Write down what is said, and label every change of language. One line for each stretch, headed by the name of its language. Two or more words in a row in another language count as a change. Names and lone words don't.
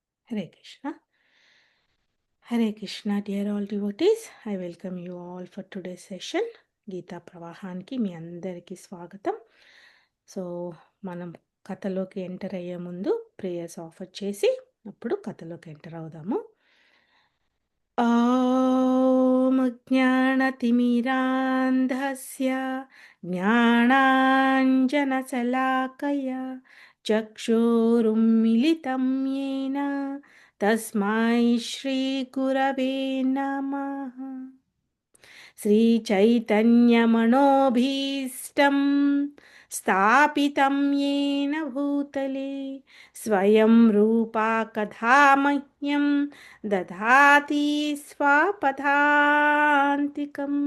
English: Hare Krishna. Hare Krishna, dear all devotees. I welcome you all for today's session.
Telugu: గీతా ప్రవాహానికి మీ అందరికీ స్వాగతం. సో మనం కథలోకి ఎంటర్ అయ్యే ముందు
English: prayers offer
Telugu: చేసి అప్పుడు కథలోకి ఎంటర్ అవుదాము.
Sanskrit: ఓం జ్ఞానతిమిరాంధస్య జ్ఞానాంజనశలాకయ చక్షురున్మిలితం येन తస్మై శ్రీగురవే నమః. श्रीचैतन्यमनोभीष्टं स्थापितं येन भूतले स्वयं रूपा कथा मह्यं ददाति स्वपदान्तिकम्.